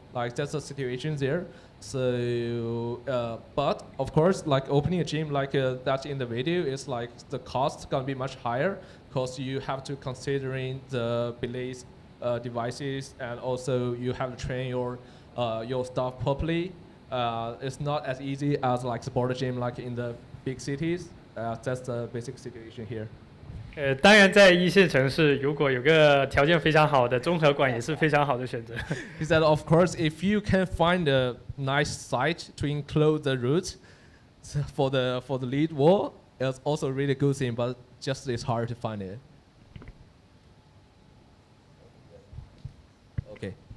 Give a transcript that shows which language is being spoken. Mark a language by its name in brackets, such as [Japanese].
[English] Like that's the situation there. So, but of course, like opening a gym like that in the video is like the cost gonna be much higher because you have to considering the belays devices, and also you have to train your staff properly. It's not as easy as like the border gym like in the big cities. That's the basic situation here. [Chinese] 当然在一线城市，如果有个条件非常好的综合馆，也是非常好的选择。 [English] He said, of course, if you can find a nice site to include the route for the lead wall, it's also a really good thing, but just it's hard to find it. Okay.